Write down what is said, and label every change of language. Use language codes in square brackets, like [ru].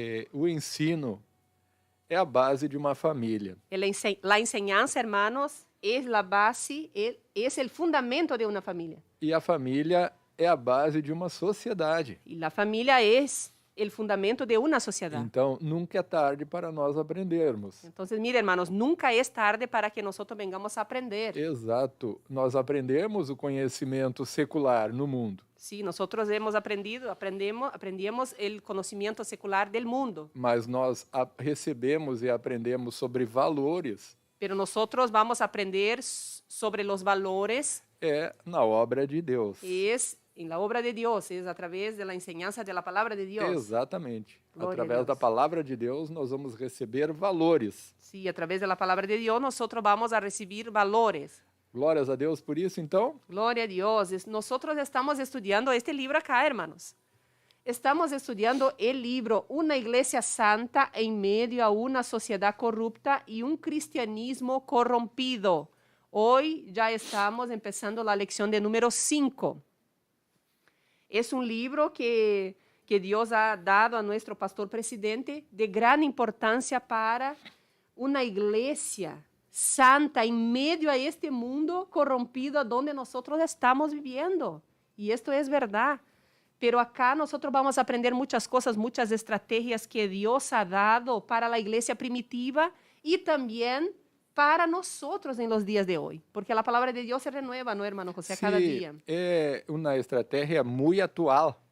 [pt] O ensino é a base de uma família. [es] La enseñanza, hermanos, es la base, es el fundamento de una familia. [pt] E a família é a base de uma sociedade. [es] Y la familia es el fundamento de una sociedad. [pt] Então, nunca é tarde para nós aprendermos. [es] Entonces, mire, hermanos, nunca es tarde para que nosotros vengamos a aprender. [pt] Exato. Nós aprendemos o conhecimento secular no mundo. [es] Sí, nosotros hemos aprendemos el conocimiento secular del mundo. [pt] Mas nós recebemos e aprendemos sobre valores. [es] Pero nosotros vamos a aprender sobre los valores. [pt] É na obra de Deus. [es] Es en la obra de Dios, es a través de la enseñanza de la palabra de Dios. [pt] Exatamente. Glória a Através Deus. da palavra de Deus, nós vamos receber valores. [es] Sí, a través de la palabra de Dios nosotros vamos a recibir valores. [pt] Glórias a Deus por isso, então. [es] Gloria a Dios. Nosotros estamos estudiando este libro acá, hermanos. Estamos estudiando el libro Una Iglesia Santa en medio a una sociedad corrupta y un cristianismo corrompido. Hoy ya estamos empezando la lección de número 5. Es un libro que Dios ha dado a nuestro pastor presidente de gran importancia para una iglesia santa en medio a este mundo corrompido donde nosotros estamos viviendo. Y esto es verdad. Pero acá nosotros vamos a aprender muchas cosas, muchas estrategias que Dios ha dado para la iglesia primitiva y también para nosotros en los días de hoy. Porque la palabra de Dios se renueva, ¿no, hermano José? A cada día. [pt] É uma estratégia muito atual.